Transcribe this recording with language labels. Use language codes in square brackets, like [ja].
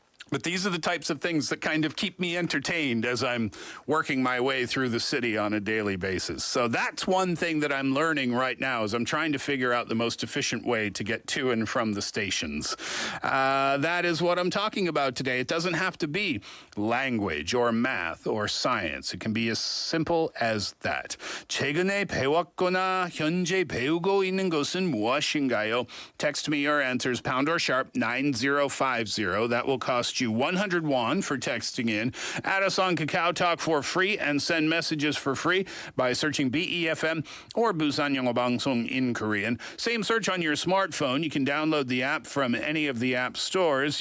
[en] But these are the types of things that kind of keep me entertained as I'm working my way through the city on a daily basis. So that's one thing that I'm learning right now, is I'm trying to figure out the most efficient way to get to and from the stations. That is what I'm talking about today. It doesn't have to be language or math or science. It can be as simple as that. [ko] 최근에 배웠거나 현재 배우고 있는 것은 무엇인가요? [en] Text me your answers, pound or sharp 9050. That will cost you 100 won for texting in. Add us on Kakao Talk for free and send messages for free by searching BEFM or Busan영어방송 in Korean. Same search on your smartphone. You can download the app from any of the app stores.